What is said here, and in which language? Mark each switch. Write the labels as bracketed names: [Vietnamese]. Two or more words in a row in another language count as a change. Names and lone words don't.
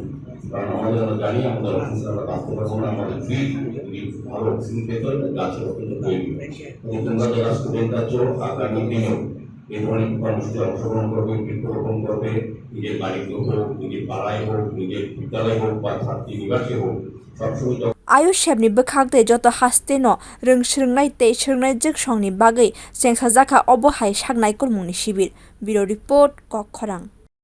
[Bangla] কারণ আমরা জানি আমাদের অক্সিজেন আমরা বাঁচতে পারবো না, আমাদের ফ্রি ভালো অক্সিজেন পেতে হলে গাছের অত্যন্ত প্রয়োজন। তোমরা যারা স্টুডেন্ট আছো আগামী দিনেও এই ধরনের কর্মসূচিতে অংশগ্রহণ করবে, বৃক্ষরোপণ করবে, নিজের বাড়িতে হোক, নিজের পাড়ায় হোক, নিজের বিদ্যালয় হোক বা ছাত্রী নিবাসে হোক, সবসময় [Kok Borok] Ayush Shebni Bkhagde Joto Hasteno Rung Shringnai Te Shringnai Jik Shongni Bagai Sengsa Zakha Obo Hai Shagnai Kolmuni Shibir. Bureau Report Kok Khorang.